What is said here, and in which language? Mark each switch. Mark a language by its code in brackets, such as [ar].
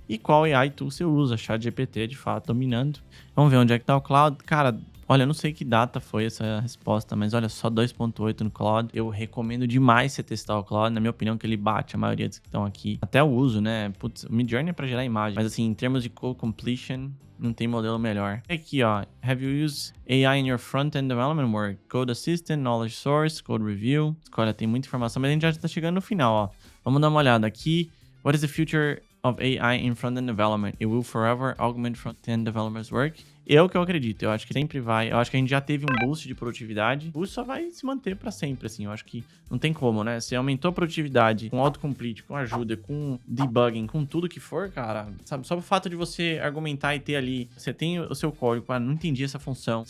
[pt] E qual AI tool você usa? ChatGPT, de fato, dominando. Vamos ver onde é que tá o cloud. Cara, olha, eu não sei que data foi essa resposta, mas olha, só 2.8 no Claude. Eu recomendo demais você testar o Claude, na minha opinião, que ele bate a maioria dos que estão aqui. Até o uso, né? Putz, o Midjourney é pra gerar imagem, mas assim, em termos de code completion, não tem modelo melhor. Aqui, ó, [en] have you used AI in your front-end development work? Code Assistant, Knowledge Source, Code Review. [pt] Olha, tem muita informação, mas a gente já tá chegando no final, ó. Vamos dar uma olhada aqui. [en] What is the future of AI in front-end development? It will forever augment front-end developers' work. [pt] É o que eu acredito. Eu acho que sempre vai. Eu acho que a gente já teve um boost de produtividade. O boost só vai se manter pra sempre, assim. Eu acho que não tem como, né? Você aumentou a produtividade com autocomplete, com ajuda, com debugging, com tudo que for, cara. Sabe? Só o fato de você argumentar e ter ali. Você tem o seu código, ah, não entendi essa função.